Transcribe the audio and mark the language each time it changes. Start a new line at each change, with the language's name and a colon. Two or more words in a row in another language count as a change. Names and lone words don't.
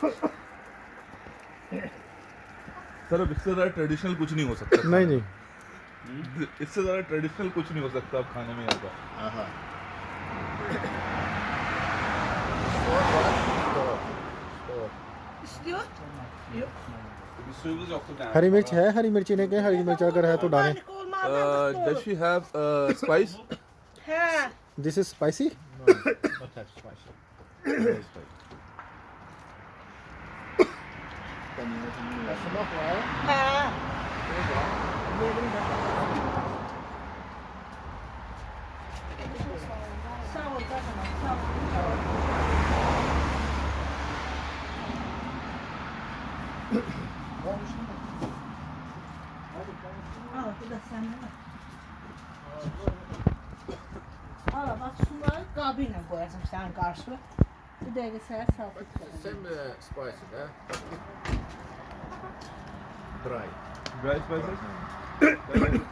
Hindi: सर अब इससे ज़्यादा ट्रेडिशनल कुछ नहीं हो सकता। नहीं नहीं, इससे ज़्यादा ट्रेडिशनल कुछ नहीं हो सकता अब खाने में यहाँ का. Aha.
Turkish: İstiyor. Yok. Bir suyumuz yoktu yani.
Hindi: हरी मिर्च है, हरी मिर्ची ने क्या, हरी मिर्च अगर है तो डालें.
Turkish: Organik olmadan da
English: Does she have spice? He. This is spicy. Not that spicy. Very spicy. Smoke right? He.
Turkish: Sağ ol canım. Sağ ol. Al bu da senden. Al bak suları kabıyla koyarsın sen karşı. Bir de sen saltık.
English: Same spicy, yeah? Dry. Dry spices?